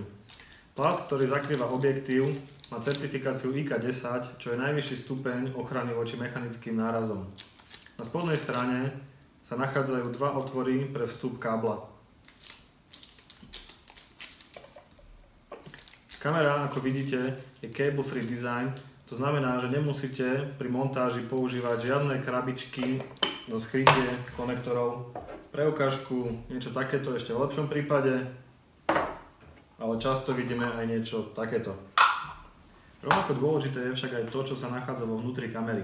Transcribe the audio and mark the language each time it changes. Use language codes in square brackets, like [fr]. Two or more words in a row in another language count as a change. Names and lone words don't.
[sk] Plast, ktorý zakrýva objektív, má certifikáciu IK10, čo je najvyšší stupeň ochrany voči mechanickým nárazom. Na spodnej strane sa nachádzajú dva otvory pre vstup kábla. Kamera, ako vidíte, je [en] cable-free design, [sk] to znamená, že nemusíte pri montáži používať žiadne krabičky do skrytie konektorov, preukážku, niečo takéto ešte v lepšom prípade, ale často vidíme aj niečo takéto. Rovnako dôležité je však aj to, čo sa nachádza vo vnútri kamery.